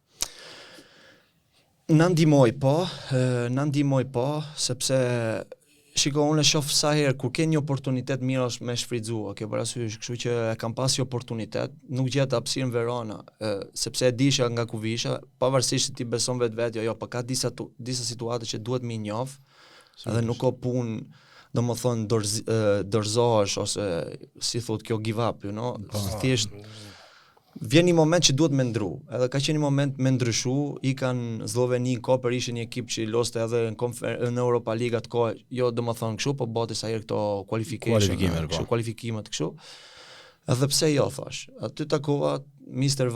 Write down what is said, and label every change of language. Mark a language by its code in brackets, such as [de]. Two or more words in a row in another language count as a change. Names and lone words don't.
[sq] na ndihmoi po, sepse shiko, unë e shoh sa herë kur ke një oportunitet mirë është me shfrytzuar, ke parasysh, kështu që e kam pasi oportunitet, nuk gjet hapësirë në Verona, sepse e disha nga ku visha, pavarësisht se ti beson vetë, jo, po ka disa situata që duhet më njoh, edhe nuk ka punë, domethënë dorëzohesh ose si thot kjo [en] give up, you know, [sq] thjesht vjen një moment që duhet me ndru, edhe ka qenë një moment me ndryshu, i kanë Zlloveni, Koper ishte një ekip që loste edhe në Europa League atë kohë, jo domethënë kështu, po bote sa herë këto kualifikimet kështu. Edhe pse jo thash. Aty takova Mr.